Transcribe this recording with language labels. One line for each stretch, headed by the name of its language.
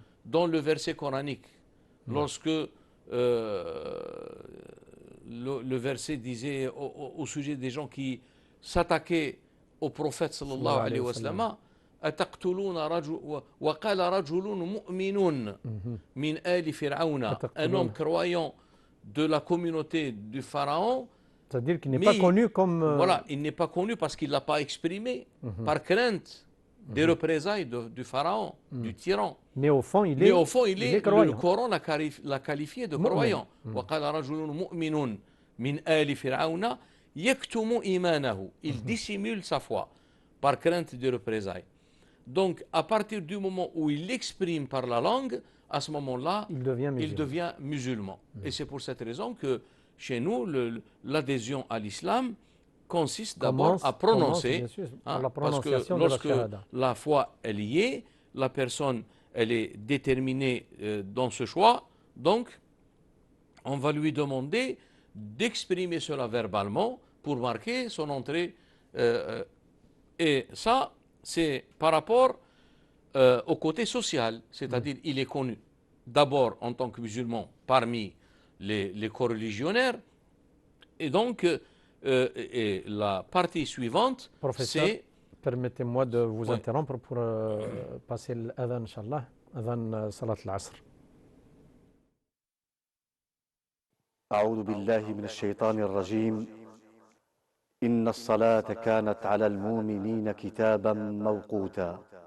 French: Dans le verset coranique, lorsque le verset disait au sujet des gens qui s'attaquaient au prophète sallallahu alayhi wa sallam,
Arabic: وقال رجل مؤمن من آل فرعون,
French: un homme croyant de la communauté du pharaon, c'est-à-dire qu'il n'est pas connu comme voilà, il n'est pas connu parce qu'il ne l'a pas exprimé par crainte des représailles du pharaon, du tyran. Mais au fond, il est croyant. Le Coran l'a qualifié de croyant.
Arabic: وقال رجل مؤمن من آل فرعون يكتم إيمانه.
French: Il dissimule sa foi par crainte des représailles. Donc, à partir du moment où il l'exprime par la langue, à ce moment-là, il devient musulman. Et c'est pour cette raison que chez nous, l'adhésion à l'islam consiste d'abord à prononcer, parce que lorsque la foi elle y est, la personne elle est déterminée dans ce choix, donc on va lui demander d'exprimer cela verbalement pour marquer son entrée. Et ça, c'est par rapport au côté social, c'est-à-dire il est connu d'abord en tant que musulman parmi les coreligionnaires, Et donc, et la partie suivante, c'est... Permettez-moi de vous interrompre pour passer l'adhan, Inch'Allah, adhan salat al-Asr.
Arabic: أعوذ بالله من الشيطان الرجيم إن الصلاة كانت على المؤمنين كتابا موقوتا